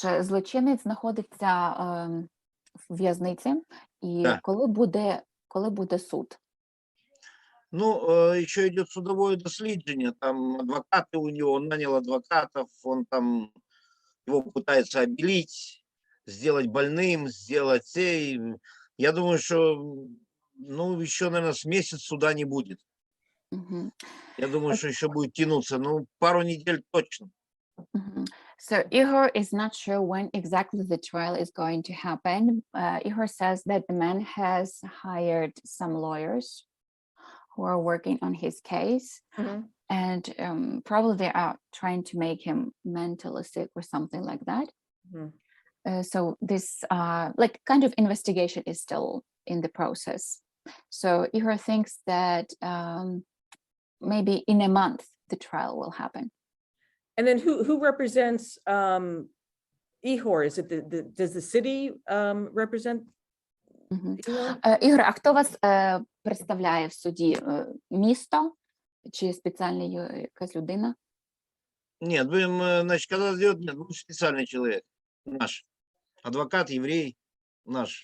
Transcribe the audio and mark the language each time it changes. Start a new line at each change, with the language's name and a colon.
Ukrainian: Злочинець знаходиться в в'язниці, і
Russian: Да.
Ukrainian: коли буде суд?
Russian: Еще идет судовое дослідження, там адвокаты у него, он нанял адвокатов, он там его пытается обелить, сделать больным, сделать сей. Я думаю, что, еще, наверное, с месяц суда не будет. Мгм. Я думаю, что еще будет тянуться, пару недель точно.
English: So Igor is not sure when exactly the trial is going to happen. Igor says that the man has hired some lawyers who are working on his case, and probably they are trying to make him mentally sick or something like that. So this like kind of investigation is still in the process. So Igor thinks that maybe in a month the trial will happen. And then who represents Igor? Is it does the city represent Igor?
Ukrainian: Ігор, а хто вас представляє в суді? Місто чи спеціальна якась людина?
Russian: Нет, значит, когда сделать, нет, специальный человек, наш адвокат, еврей, наш.